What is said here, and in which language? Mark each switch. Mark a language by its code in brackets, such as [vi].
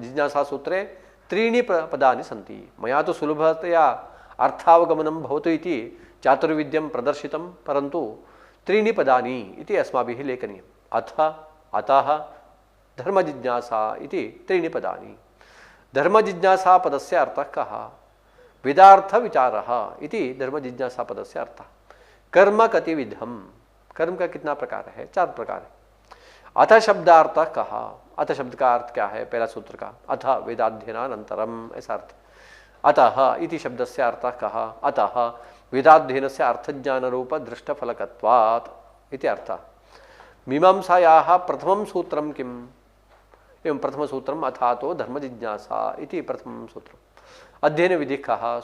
[sa] जिज्ञासा सूत्रे त्रीणि पदानि सन्ति। मया तो सुलभतया अर्थावगमनं भवतु इति चातुर्विद्यं प्रदर्शितं, परन्तु त्रीणि पदानि इति अस्माभिः लेखनीयम्। अथ, अतः, धर्म जिज्ञासा इति त्रीणि पदानि। धर्म जिज्ञासा पदस्य अर्थः कः? वेदार्थ विचारः इति धर्म जिज्ञासा पदस्य अर्थः। कर्म कतिविधम, [hi] कर्म का कितना प्रकार है? 4 प्रकार है। [sa] अथ शब्दार्थः कः? [hi] अथ शब्द का अर्थ क्या है? पहला सूत्र का अथ वेदाध्ययनानन्तरम, ऐसा अर्थ। [sa] अतः इति शब्दस्य अर्थः कः? अतः वेदाध्ययनस्य अर्थज्ञान रूप दृष्टफलकत्वात् इति अर्थः। मीमांसायाः प्रथमं सूत्रं किम्? एवं प्रथम सूत्रम अथातो धर्म जिज्ञासा इति प्रथम सूत्रम। अध्ययन विधि कः?